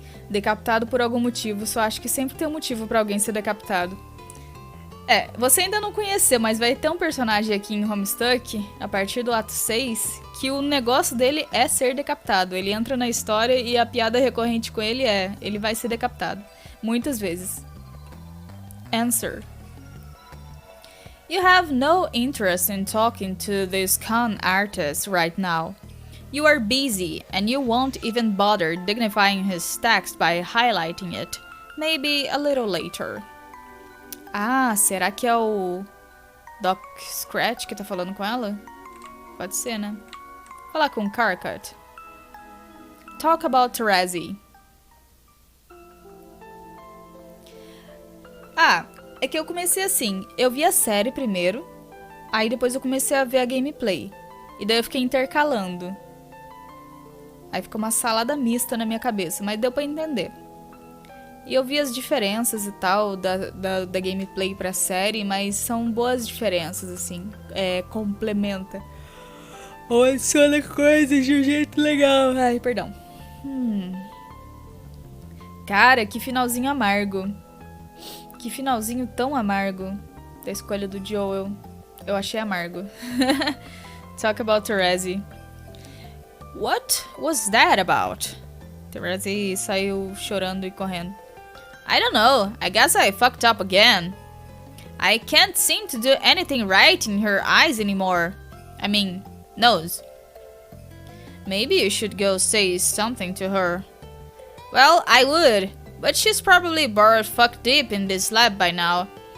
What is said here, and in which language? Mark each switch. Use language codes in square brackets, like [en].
[pt] Decapitado por algum motivo, só acho que sempre tem um motivo pra alguém ser decapitado. É, você ainda não conheceu, mas vai ter um personagem aqui em Homestuck, a partir do ato 6, que o negócio dele é ser decapitado. Ele entra na história e a piada recorrente com ele é: ele vai ser decapitado. Muitas vezes. [en] Answer. You have no interest in talking to this con artist right now. You are busy, and you won't even bother dignifying his text by highlighting it. Maybe a little later. [pt] Ah, será que é o Doc Scratch que tá falando com ela? Pode ser, né? Falar com Carcut. [en] Talk about Terezi. [pt] Ah, é que eu comecei assim. Eu vi a série primeiro, aí depois eu comecei a ver a gameplay. E daí eu fiquei intercalando. Aí ficou uma salada mista na minha cabeça, mas deu pra entender. E eu vi as diferenças e tal da gameplay pra série, mas são boas diferenças, assim. Complementa. Ou adiciona coisas de um jeito legal. Ai, perdão. Cara, que finalzinho amargo. Que finalzinho tão amargo da escolha do Joel. Eu achei amargo. [en] Talk about Terezi. What was that about? [pt] Terezi saiu chorando e correndo. [en] I don't know. I guess I fucked up again. I can't seem to do anything right in her eyes anymore. I mean, nose. Maybe you should go say something to her. Well, I would, but she's probably bored fuck deep in this lab by now.